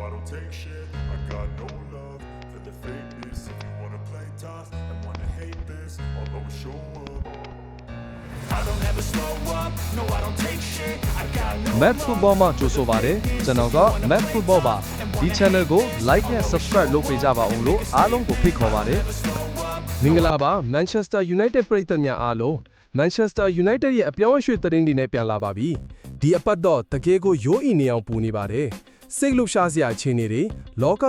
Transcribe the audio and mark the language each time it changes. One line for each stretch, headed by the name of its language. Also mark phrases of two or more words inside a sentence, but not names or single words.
English: take shit. I got no love for the fakeness. If you wanna play tough and wanna hate this, I'll always show up. I don't ever slow up, no I don't take shit. I got no
Burmese: Map Football မှာကြိုဆိုပါတယ်ကျွန်တော်က Map Football ပါဒီ channel ကို like နဲ့ subscribe လုပ်ပေးကြပါအောင်လို့အားလုံးကိုဖိတ်ခေါ်ပါတယ်မင်္ဂလာပါ Manchester United ပရိသတ်များအားလုံး Manchester United ရဲ့အပြောင်းအရွှေ့သတင်းတွေနဲ့ပြန်လာပါပြီဒီအပတ်တော့တကယ်ကိုရိုးအီနေအောင်ပူနေပါတယ်စိတ်လှုပ်ရှားစရာအခြေအနေတွေလောက